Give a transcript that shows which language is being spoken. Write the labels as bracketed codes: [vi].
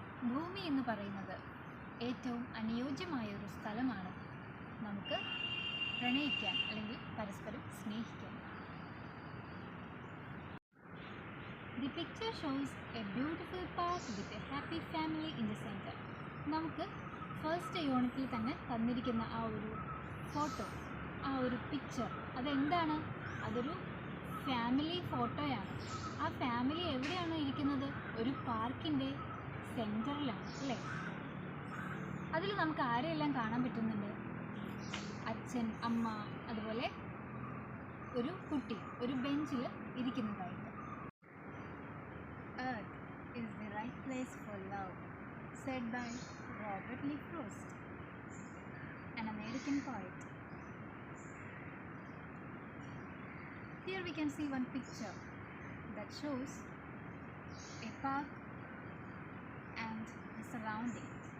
[ml] ഭൂമി എന്ന് പറയുന്നത് ഏറ്റവും അനുയോജ്യമായ ഒരു സ്ഥലമാണ് നമുക്ക് പ്രണയിക്കാൻ അല്ലെങ്കിൽ പരസ്പരം സ്നേഹിക്കാൻ. [en] The picture shows a beautiful park with a happy family in the center. [ml] നമുക്ക് ഫസ്റ്റ് യൂണിറ്റിൽ തന്നെ തന്നിരിക്കുന്ന ആ ഒരു ഫോട്ടോ, ആ ഒരു പിക്ചർ, അതെന്താണ്? അതൊരു ഫാമിലി ഫോട്ടോയാണ്. ആ ഫാമിലി എവിടെയാണ് ഇരിക്കുന്നത്? ഒരു പാർക്കിൻ്റെ സെൻറ്ററിലാണ് അല്ലേ? അതിൽ നമുക്ക് ആരെയെല്ലാം കാണാൻ പറ്റുന്നുണ്ട്? അച്ഛൻ, അമ്മ, അതുപോലെ ഒരു കുട്ടി ഒരു ബെഞ്ചിൽ ഇരിക്കുന്നതായിട്ട്. [en] Earth is the right place for love, said by Robert Lee Frost, an American poet. Here we can see one picture that shows a park and the surroundings.